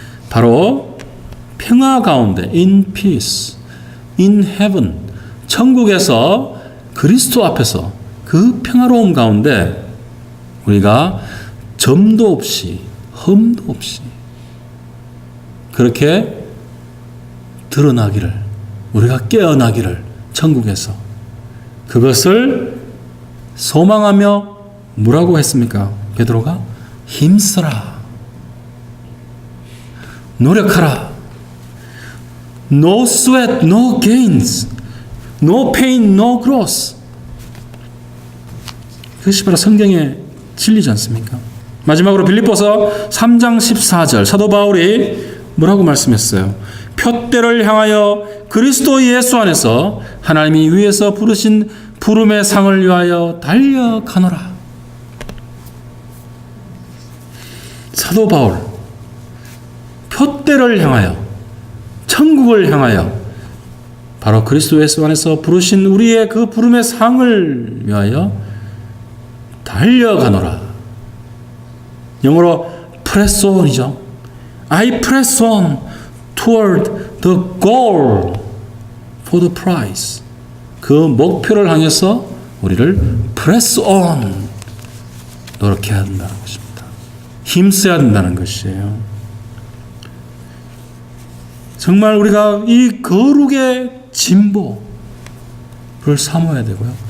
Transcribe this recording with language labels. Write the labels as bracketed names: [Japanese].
[Korean] 바로 평화 가운데 [English] in peace, in heaven [Korean] 천국에서 그리스도 앞에서 그 평화로움 가운데 우리가 점도 없이 흠도 없이 그렇게 드러나기를 우리가 깨어나기를 천국에서 그것을 소망하며 뭐라고 했습니까? 베드로가 힘쓰라 노력하라 [English] No sweat, no gains No pain, no growth. [Korean] 그것이 바로 성경의 진리지 않습니까? 마지막으로 빌립보서 3장 14절 사도 바울이 뭐라고 말씀했어요? 표대를 향하여 그리스도 예수 안에서 하나님이 위에서 부르신 부름의 상을 위하여 달려가노라. 사도 바울, 표대를 향하여, 천국을 향하여, 바로 그리스도 예수 안에서 부르신 우리의 그 부름의 상을 위하여 달려가노라. 영어로 press on이죠. [English] I press on toward the goal for the prize. [Korean] 그 목표를 향해서 우리를 press on 노력해야 된다는 것입니다. 힘써야 된다는 것이에요. 정말 우리가 이 거룩의 진보를 사모해야 되고요.